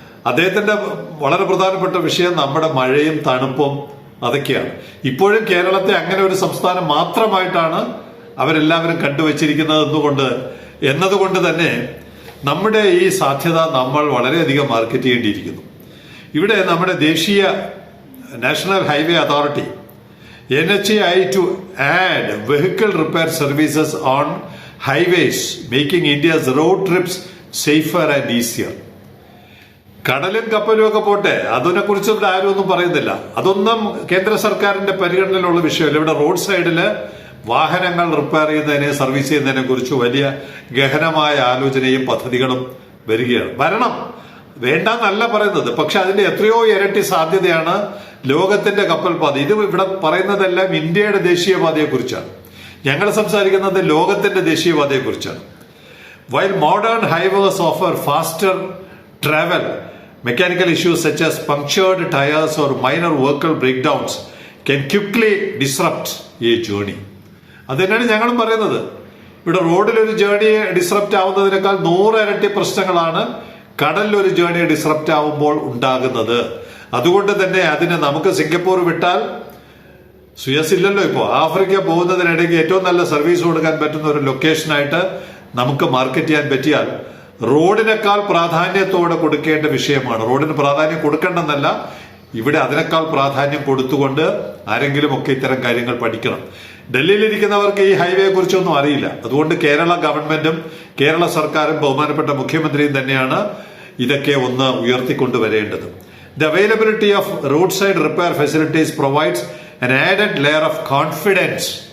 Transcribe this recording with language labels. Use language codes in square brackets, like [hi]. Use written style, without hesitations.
[ml] അദ്ദേഹത്തിന്റെ വളരെ പ്രധാനപ്പെട്ട വിഷയം നമ്മുടെ മഴയും തണുപ്പും അതൊക്കെയാണ്. ഇപ്പോഴും കേരളത്തെ അങ്ങനെ ഒരു സംസ്ഥാനം മാത്രമായിട്ടാണ് അവരെല്ലാവരും കണ്ടുവച്ചിരിക്കുന്നത് എന്നതുകൊണ്ട് തന്നെ നമ്മുടെ ഈ സാധ്യത നമ്മൾ വളരെയധികം മാർക്കറ്റ് ചെയ്യേണ്ടിയിരിക്കുന്നു. ഇവിടെ നമ്മുടെ ദേശീയ national highway authority [en] NHAI to add vehicle repair services on highways, making India's road trips safer and easier. [ml] കടലും കപ്പലും ഒക്കെ പോട്ടെ, അതിനെ കുറിച്ച് ഇവിടെ ആരും ഒന്നും പറയുന്നില്ല. അതൊന്നും കേന്ദ്ര സർക്കാരിന്റെ പരിഗണനയിലുള്ള വിഷയമല്ല. ഇവിടെ റോഡ് സൈഡില് വാഹനങ്ങൾ റിപ്പയർ ചെയ്യുന്നതിനെ, സർവീസ് ചെയ്യുന്നതിനെ കുറിച്ച് വലിയ ഗഹനമായ ആലോചനയും പദ്ധതികളും വരണം. വേണ്ടെന്നല്ല പറയുന്നത്, പക്ഷെ അതിന്റെ എത്രയോ ഇരട്ടി സാധ്യതയാണ് ലോകത്തിന്റെ കപ്പൽ പാത. ഇത് ഇവിടെ പറയുന്നതെല്ലാം ഇന്ത്യയുടെ ദേശീയപാതയെ കുറിച്ചാണ്, ഞങ്ങൾ സംസാരിക്കുന്നത് ലോകത്തിന്റെ ദേശീയപാതയെ കുറിച്ചാണ്. [en] While modern highways offer faster travel, mechanical issues such as punctured tires or minor vehicle breakdowns can quickly disrupt a journey. [ml] അതുതന്നെയാണ് ഞങ്ങളും പറയുന്നത്. ഇവിടെ റോഡിലൊരു ജേർണി ഡിസ്റപ്റ്റ് ആവുന്നതിനേക്കാൾ 100 ഇരട്ടി പ്രശ്നങ്ങളാണ് കടലിലൊരു ജേർണി ഡിസ്റപ്റ്റ് ആവുമ്പോൾ ഉണ്ടാകുന്നത്. അതുകൊണ്ട് തന്നെ അതിന് നമുക്ക് സിംഗപ്പൂർ വിട്ടാൽ സുയസ് ഇല്ലല്ലോ. ഇപ്പോൾ ആഫ്രിക്ക പോകുന്നതിനിടയ്ക്ക് ഏറ്റവും നല്ല സർവീസ് കൊടുക്കാൻ പറ്റുന്ന ഒരു ലൊക്കേഷനായിട്ട് നമുക്ക് മാർക്കറ്റ് ചെയ്യാൻ പറ്റിയാൽ റോഡിനേക്കാൾ പ്രാധാന്യത്തോടെ കൊടുക്കേണ്ട വിഷയമാണ്. റോഡിന് പ്രാധാന്യം കൊടുക്കേണ്ടെന്നല്ല, ഇവിടെ അതിനേക്കാൾ പ്രാധാന്യം കൊടുത്തുകൊണ്ട് ആരെങ്കിലും ഒക്കെ ഇത്തരം കാര്യങ്ങൾ പഠിക്കണം. ഡൽഹിയിലിരിക്കുന്നവർക്ക് ഈ ഹൈവേയെ കുറിച്ചൊന്നും അറിയില്ല. അതുകൊണ്ട് കേരള ഗവൺമെന്റും കേരള സർക്കാരും ബഹുമാനപ്പെട്ട മുഖ്യമന്ത്രിയും തന്നെയാണ് ഇതൊക്കെ ഒന്ന് ഉയർത്തിക്കൊണ്ടുവരേണ്ടത്. [en] The availability of roadside repair facilities provides an added layer of confidence.